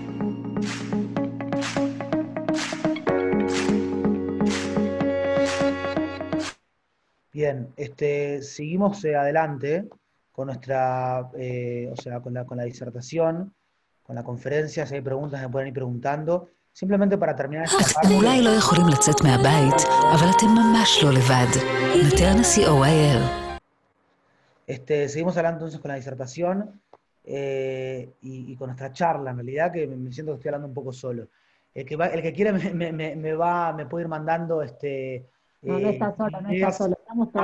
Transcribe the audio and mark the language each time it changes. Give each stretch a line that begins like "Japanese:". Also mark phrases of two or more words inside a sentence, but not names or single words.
Spanish: Bien, seguimos adelante con nuestra, con la disertación, con la conferencia. Si hay preguntas me pueden ir preguntando. Simplemente para terminar esta parte.
Hebrew: אולי לא יכולים לצאת מהבית, אבל אתם ממש לא לבד.
Spanish: Naterna.co.il. Seguimos adelante entonces con la disertación. Y con nuestra charla, en realidad, que me siento que estoy hablando un poco solo. El que quiera me puede ir mandando No, no está solo, no está solo. Estamos todos.